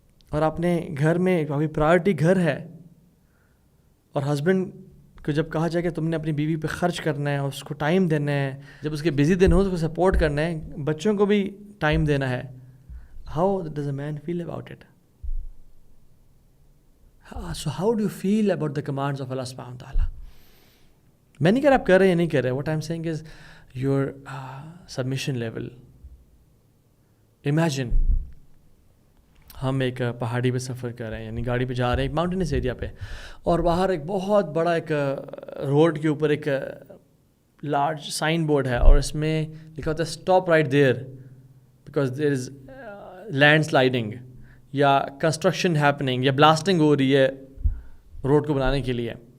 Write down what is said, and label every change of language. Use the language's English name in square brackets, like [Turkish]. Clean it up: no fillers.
[Urdu] اور اپنے گھر میں آپ کی پرائرٹی گھر ہے, اور ہسبینڈ کو جب کہا جائے کہ تم نے اپنی بیوی پہ خرچ کرنا ہے, اس کو ٹائم دینا ہے, جب اس کے بزی دن ہو تو اس کو سپورٹ کرنا ہے, بچوں کو بھی ٹائم دینا ہے, [English] How does a man feel about it. So how do you feel about the commands of Allah subhanahu wa ta'ala? [Urdu] میں نہیں کہہ رہا آپ کر رہے ہیں یا نہیں کر رہے. [English] What I'm saying is your submission level. Imagine [Urdu] ہم ایک پہاڑی پہ سفر کر رہے ہیں, یعنی گاڑی پہ جا رہے ہیں ایک ماؤنٹینس ایریا پہ, اور باہر ایک بہت بڑا ایک روڈ کے اوپر ایک لارج سائن بورڈ ہے, اور اس میں لکھا ہوتا ہے [English] stop right there because there is land sliding, [Urdu] یا کنسٹرکشن ہیپننگ, یا بلاسٹنگ ہو رہی ہے روڈ کو بنانے کے لیے.